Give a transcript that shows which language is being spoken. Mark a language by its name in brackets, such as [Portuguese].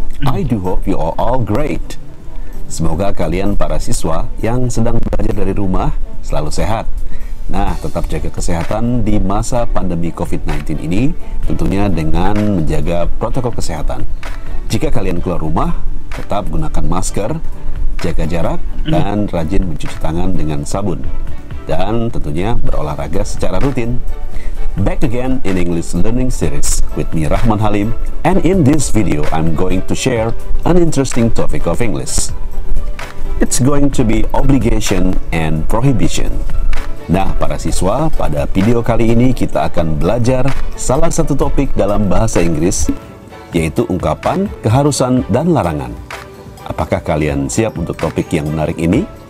[English] I do hope you are all great. [Indonesian] Semoga kalian para siswa yang sedang belajar dari rumah selalu sehat. Nah, tetap jaga kesehatan di masa pandemi COVID-19 ini, tentunya dengan menjaga protokol kesehatan. Jika kalian keluar rumah, tetap gunakan masker, jaga jarak, dan rajin mencuci tangan dengan sabun. Dan tentunya berolahraga secara rutin. [English] Back again in English Learning Series with me Rahman Halim, and in this video I'm going to share an interesting topic of English. It's going to be obligation and prohibition. [Indonesian] Nah, para siswa, pada video kali ini kita akan belajar salah satu topik dalam bahasa Inggris, yaitu ungkapan, keharusan, dan larangan. Apakah kalian siap untuk topik yang menarik ini?